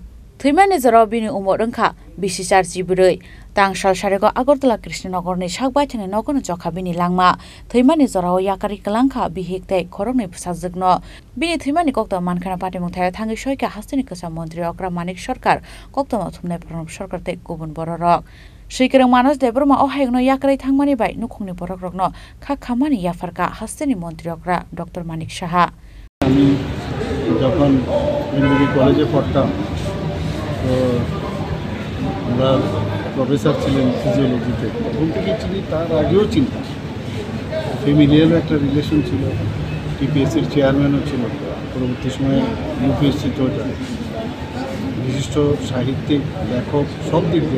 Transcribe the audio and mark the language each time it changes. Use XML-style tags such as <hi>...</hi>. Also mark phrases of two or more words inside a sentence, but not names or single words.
<trp>Thimani zarobini umorungkha bisisar jibroi tangsal sarego Agartala Krishnanogorni sakbaithani nogono jokhabini langma thimani zarao yakari klangkha bihiktai khorongni sajagno bini thimani kokta mankhana patimung thaya thangi soika hasteni kisa mantri okra manik sarkar koktama thumnai Pranab sarkar tei gubun bororok Sikrang manush debroma ohayungno yakari thangmani bai nukhungni borokrokno kha khamani yafarka hasteni mantri okra Dr. Manik Saha</trp> <bn>আমি যখন এমবিবি কলেজে পড়তাম তো আমরা প্রফেসর ছিলেন ফিজিওলজিতে তখন থেকে চিনি তার আগেও চিন্তা ফ্যামিলিয়ারও একটা রিলেশন ছিল টিপিএসসির চেয়ারম্যানও ছিল পরবর্তী সময়ে ইউপিএসসিতেও যায় বিশিষ্ট সাহিত্যিক লেখক সব দিক দিয়ে</bn>